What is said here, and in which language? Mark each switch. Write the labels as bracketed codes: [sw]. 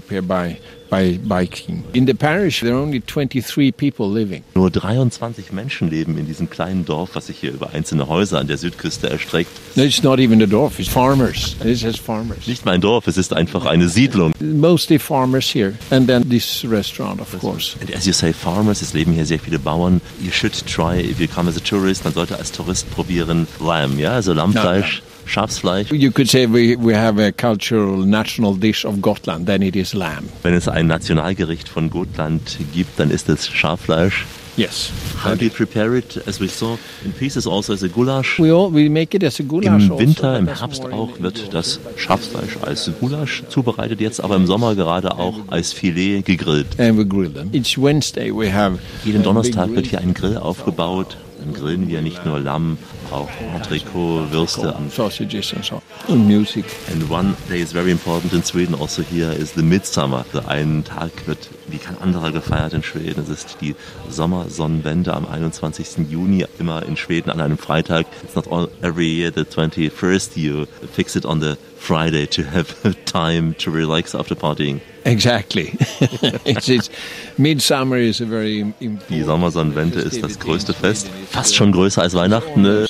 [en] In the parish there are only 23 people living. [de] Nur 23 Menschen leben in diesem kleinen Dorf, was sich hier über einzelne Häuser an der Südküste erstreckt. [en] No, it's not even a dorf, it's farmers. It's just farmers. [de] Nicht mein Dorf, es ist einfach eine Siedlung. [en] Mostly farmers here and then this restaurant of course. And as you say farmers, [de] es leben hier sehr viele Bauern. [en] You should try if you come as a tourist, [de] man sollte als Tourist probieren [en] Lamb, [de] ja, also Lammfleisch. Schafsfleisch. [en] You could say we have a cultural national dish of Gotland, then it is lamb. [de] Wenn es ein Nationalgericht von Gotland gibt, dann ist es Schaffleisch. [en] Yes. How do you prepare it, as we saw, in pieces, also as a goulash? We make it as a goulash. [de] Im Winter, im Herbst auch, wird das Schafsfleisch als Goulash zubereitet, jetzt aber im Sommer gerade auch als Filet gegrillt. [en] And we grill them. Each Wednesday we have. [de] Jeden Donnerstag wird hier ein Grill aufgebaut. Dann grillen wir nicht nur Lamm, auch Entrecot, Würste, Sausages und so. Und Musik. [en] And one day is very important in Sweden also here is the Midsummer. [de] Also ein Tag wird wie kein anderer gefeiert in Schweden. Es ist die Sommersonnenwende am 21. Juni, immer in Schweden an einem Freitag. [en] It's not all every year the 21st, you fix it on the Friday to have time to relax after partying. Exactly. It's midsummer is a very important. [de] Die Sommersonnenwende ist das größte Fest, fast schon größer als Weihnachten.